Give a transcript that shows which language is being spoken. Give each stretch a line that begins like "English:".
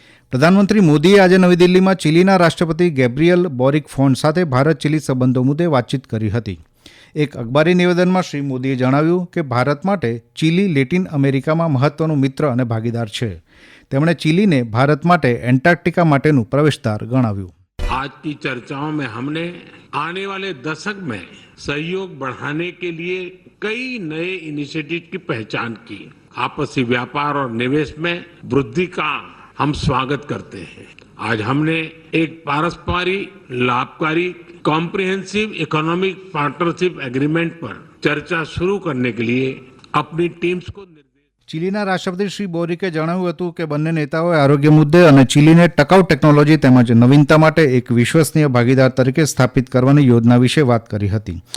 Gujarati: પ્રધાનમંત્રી મોદીએ આજે નવી દિલ્હીમાં ચીલીના રાષ્ટ્રપતિ ગેબ્રિયલ બોરિક ફોન સાથે ભારત ચીલી સંબંધો મુદ્દે વાતચીત કરી હતી. એક અખબારી નિવેદનમાં શ્રી મોદીએ જણાવ્યું કે ભારત માટે ચીલી લેટિન અમેરિકામાં મહત્વનું મિત્ર અને ભાગીદાર છે. તેમણે ચીલીને ભારત માટે એન્ટાર્કટિકા માટેનું પ્રવેશદ્વાર ગણાવ્યું.
Hindi: आज की चर्चाओं में हमने आने वाले दशक में सहयोग बढ़ाने के लिए कई नए इनिशिएटिव की पहचान की. आपसी व्यापार और निवेश में वृद्धि का हम स्वागत करते हैं. आज हमने एक पारस्परिक लाभकारी कॉम्प्रिहेंसिव इकोनॉमिक पार्टनरशिप एग्रीमेंट पर चर्चा शुरू करने के लिए अपनी टीम्स को
Gujarati: ચીલીના રાષ્ટ્રપતિ શ્રી બોરિકે જણાવ્યું હતું કે બંને નેતાઓએ આરોગ્ય મુદ્દે અને ચીલીને ટકાઉ ટેકનોલોજી તેમજ નવીનતા માટે એક વિશ્વસનીય ભાગીદાર તરીકે સ્થાપિત કરવાની યોજના વિશે વાત કરી હતી.